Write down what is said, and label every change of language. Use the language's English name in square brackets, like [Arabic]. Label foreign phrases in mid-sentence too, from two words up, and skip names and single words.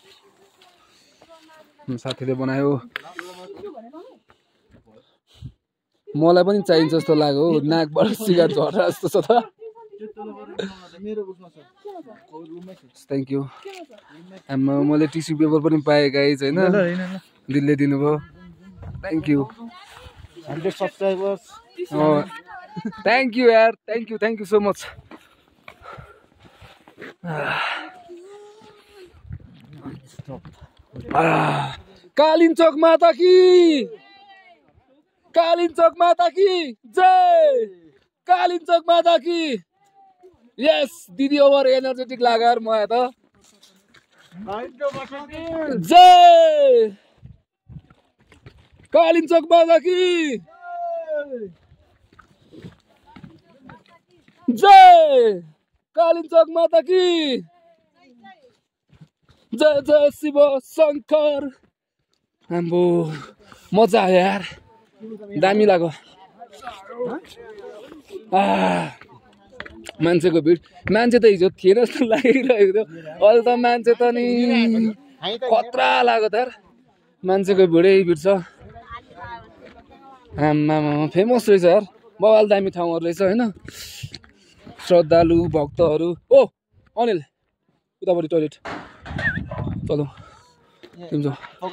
[Nepali] साथीले बनायो मलाई पनि चाहिन्छ जस्तो लाग्यो नाकबाट सिगारेट झर्रा जस्तो छ त [English] Thank you [Nepali] मैले [English] tissue paper [Nepali] पनि पाएँ गाइज होइन दिदीले दिनुभयो [English] thank you [Nepali] 100 सब्सक्राइबर्स [English] Thank you [Hindi] यार [English] thank you so much [Hindi] कालिम्पोङ माता की कालिम्पोङ माता की जय कालिम्पोङ माता की [Nepali] यस दिदी [English] over energetic [Nepali] लाग्यो म त [Hindi] जय कालिम्पोङ माता की जय कालिम्पोङ माता की जय जय शिव शङ्कर [Nepali] हाम्रो मजा आयो यार दामी लाग्यो मान्छेको भिड मान्छे त हिजो थिएन जस्तो लागिरहेको थियो अहिले त मान्छे त नि खतरा लाग्यो त यार मान्छेको भिडै भिड छ आम्मामा फेमस रहेछ यार बवाल दामी ठाउँहरू रहेछ होइन श्रद्धालु भक्तहरू ओ अनिल उतापट्टि टोइलेट चलो तिमी जाऊ